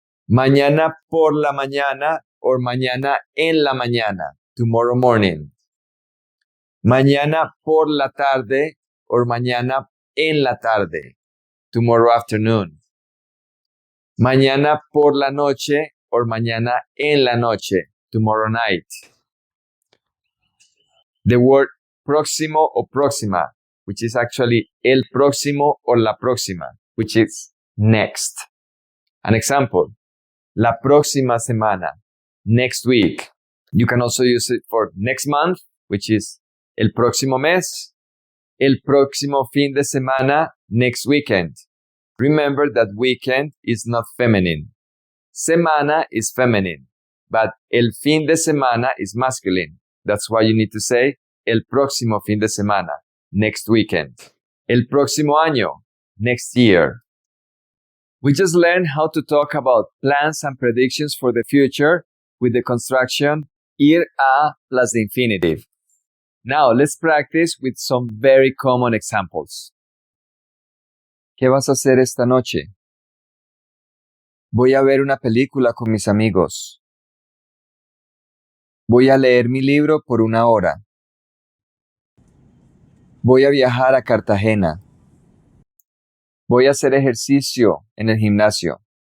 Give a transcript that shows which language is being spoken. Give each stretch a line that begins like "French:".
Spanish: Mañana por la mañana or mañana en la mañana,
English: tomorrow morning.
Spanish: Mañana por la tarde or mañana en la tarde.
English: Tomorrow afternoon.
Spanish: Mañana por la noche or mañana en la noche.
English: Tomorrow night. The word próximo o próxima, which is actually el próximo or la próxima, which is next. An example,
Spanish: la próxima semana,
English: next week. You can also use it for next month, which is
Spanish: el próximo mes, el próximo fin de semana,
English: next weekend. Remember that weekend is not feminine. Semana is feminine, but
Spanish: el fin de semana
English: is masculine. That's why you need to say
Spanish: el próximo fin de semana,
English: next weekend. El próximo año, next year. We just learned how to talk about plans and predictions for the future with the construction ir a plus the infinitive. Now let's practice with some very common examples.
Spanish: ¿Qué vas a hacer esta noche? Voy a ver una película con mis amigos. Voy a leer mi libro por 1 hora. Voy a viajar a Cartagena. Voy a hacer ejercicio en el gimnasio.